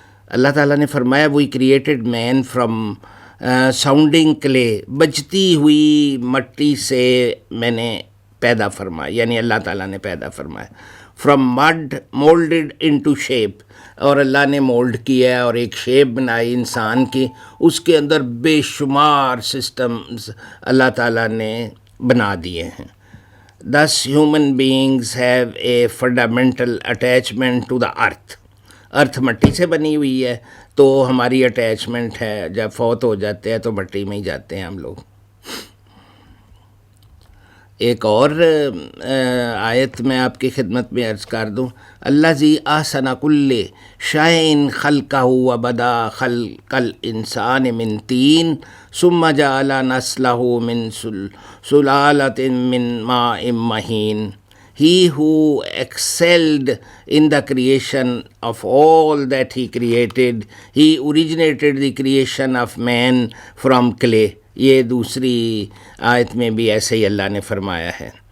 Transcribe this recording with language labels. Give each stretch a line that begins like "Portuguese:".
Urdu: اللہ تعالیٰ نے فرمایا
English: we created man from sounding clay,
Urdu: بجتی ہوئی مٹی سے میں نے پیدا فرمایا, یعنی اللہ تعالیٰ نے پیدا فرمایا.
English: from mud moulded into shape,
Urdu: اور اللہ نے مولڈ کیا اور ایک شیپ بنائی انسان کی, اس کے اندر بے شمار سسٹمز اللہ تعالیٰ نے بنا دیے ہیں.
English: Thus human beings have a fundamental attachment to the earth.
Urdu: ارتھ مٹی سے بنی ہوئی ہے تو ہماری اٹیچمنٹ ہے, جب فوت ہو جاتے ہیں تو مٹی میں ہی جاتے ہیں ہم لوگ. ایک اور آیت میں آپ کی خدمت میں عرض کر دوں,
Arabic: الذی احسن کل شیء خلقہ وبدا خلق الانسان من طین ثم جعل نسلہ من سلالۃ من ماء مہین.
English: He who excelled in the creation of all that he created, he originated the creation of man from clay.
Urdu: یہ دوسری آیت میں بھی ایسے ہی اللہ نے فرمایا ہے.